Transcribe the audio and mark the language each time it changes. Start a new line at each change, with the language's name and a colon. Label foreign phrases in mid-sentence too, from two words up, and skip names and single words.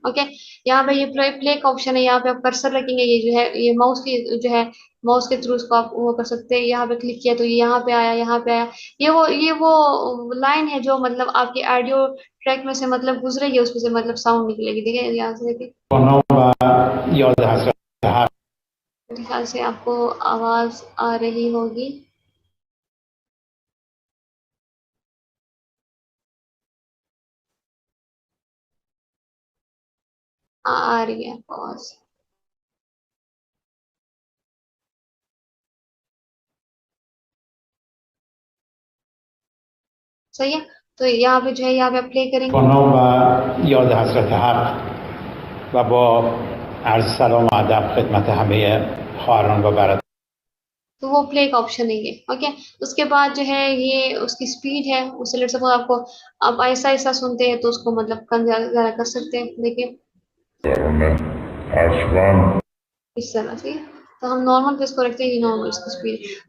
Hindi: ओके, यहाँ पे ये
English: play play
Hindi: का ऑप्शन है, यहाँ पे आप कर्सर रखेंगे, ये जो है ये माउस की जो है माउस के थ्रू इसको आप वो कर सकते हैं। यहाँ पे क्लिक किया तो ये यहाँ पे आया, यहाँ पे आया। ये वो लाइन है जो मतलब आपकी
English: audio track
Hindi: में से मतलब गुजरेगी, उसमें से मतलब साउंड निकलेगी। देखिए यहाँ से देखिए,
Persian: یاد حضرت هر
Hindi: मेरे ख्याल से आपको आवाज आ रही होगी। आ रही है आवाज, सही है। तो यहाँ पे जो है यहाँ पे प्ले करेंगे
Persian: نام و یاد حضرت حق و با عرض سلام و ادب خدمت همه خواهران و برادران
Hindi: तो वो प्ले का ऑप्शन है ये। ओके, उसके बाद जो है ये उसकी स्पीड है, उसे
English: let suppose
Hindi: आपको आप ऐसा ऐसा सुनते हैं तो उसको मतलब कम ज्यादा ज्यादा कर सकते हैं। देखिए इस तरह से, तो हम नॉर्मल पे इसको रखते हैं, ये नॉर्मल इसकी स्पीड।